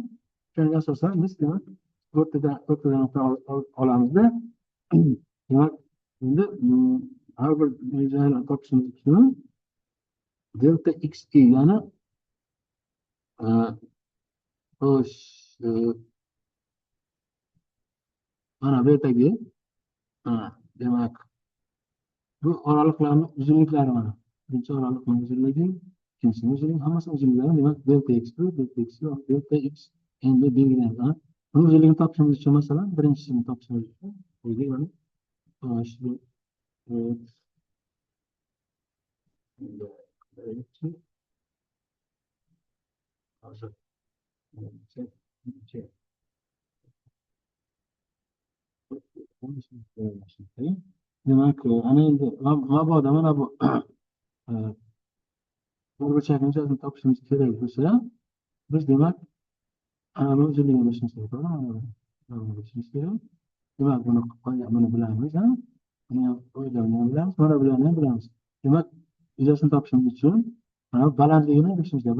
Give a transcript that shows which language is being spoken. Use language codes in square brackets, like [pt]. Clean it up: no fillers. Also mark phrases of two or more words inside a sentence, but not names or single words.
[uz] Shunga asosan biz demak o'rtadan nuqta olamizda, demak endi har bir yuzani topishimiz uchun delta XI yana mana bu yerdagi demak bu oraliqlarni uzunliklari mana. Birinchi oraliqning uzunligi, ikkinchisining uzunligi, hammasi uzunliklari demak delta x1, delta x2 delta x endi belgilangan. Buni uzunligini topishimiz uchun masalan birinchisini topishimiz uchun Uygun mana. [tr] Şimdi evet. Evet. Hazır. Şey, şey, bunu şimdi söyleyeyim. [uz] Demek ki ana endi mabodo mana bu burchakni topishimiz kerak bo'lsa, biz demak ana buni o'zligini bilishimiz kerak, to'g'rimi? Mana buni bilishimiz kerak. Demak, buni bilamiz, ha? Buni ham o'ylarni ham bilamiz, mana bularni ham bilamiz. Demak, yuzasini topishimiz uchun mana bu balandligini bilishimiz kerak.